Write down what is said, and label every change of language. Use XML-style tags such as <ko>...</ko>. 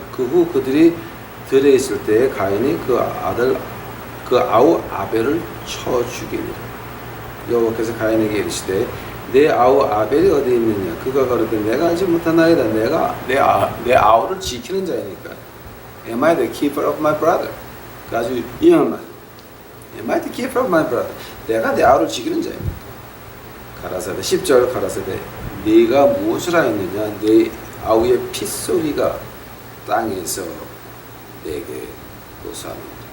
<ko>그 후 그들이 들에 있을 때에 가인이 그 아우 아벨을 쳐 죽이니라. 여호와께서 가인에게 이르시되 내 아우 아벨이 어디 있느냐. 그가 가로되 내가 알지 못하나이다. 내가 내 아우를 지키는 자이니까.</ko> <en>Am I the keeper of my brother?</en> <ko>그 아주 유명한 말.</ko> <en>Am I the keeper of my brother?</en> <ko>내가 내 아우를 지키는 자입니까? 가라사대 10절 가라사대 네가 무엇을 하였느냐? 내 아우의 핏소리가 땅에서 내게 고소하노라.</ko>